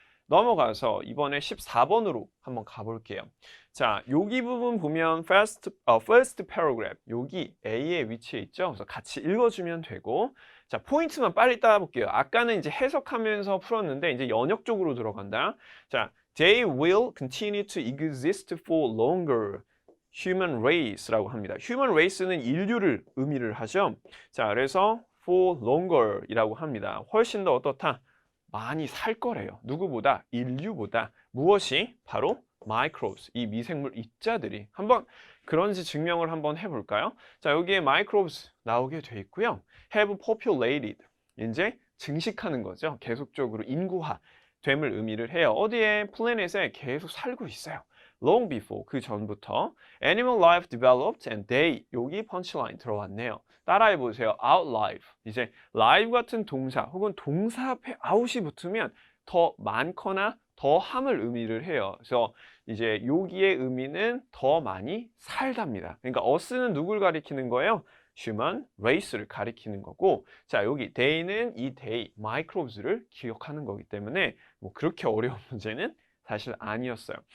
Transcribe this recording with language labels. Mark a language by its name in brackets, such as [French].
[Korean] 넘어가서 이번에 14번으로 한번 가볼게요. 자, 여기 부분 보면 first paragraph, 여기 A의 위치에 있죠. 그래서 같이 읽어주면 되고, 자, 포인트만 빨리 따볼게요. 아까는 이제 해석하면서 풀었는데 이제 연역적으로 들어간다. [English] 자, they will continue to exist for longer. [Korean] human race라고 합니다. human race는 인류를 의미를 하죠. 자, 그래서 for longer 이라고 합니다. 훨씬 더 어떻다? 많이 살 거래요. 누구보다? 인류보다. 무엇이? 바로 microbes, 이 미생물 입자들이. 한번 그런지 증명을 한번 해볼까요? 자, 여기에 microbes 나오게 돼 있고요. have populated, 이제 증식하는 거죠. 계속적으로 인구화 됨을 의미를 해요. 어디에? 플래닛에 계속 살고 있어요. long before, 그 전부터. [English] animal life developed and they, [Korean] 여기 펀치라인 들어왔네요. 따라해보세요. outlive. 이제 live 같은 동사 혹은 동사 앞에 out이 붙으면 더 많거나 더 함을 의미를 해요. 그래서 이제 여기의 의미는 더 많이 살답니다. 그러니까 us는 누굴 가리키는 거예요? human race를 가리키는 거고, 자, 여기 they는 이 they, microbes를 기억하는 거기 때문에 뭐 그렇게 어려운 문제는 사실 아니었어요.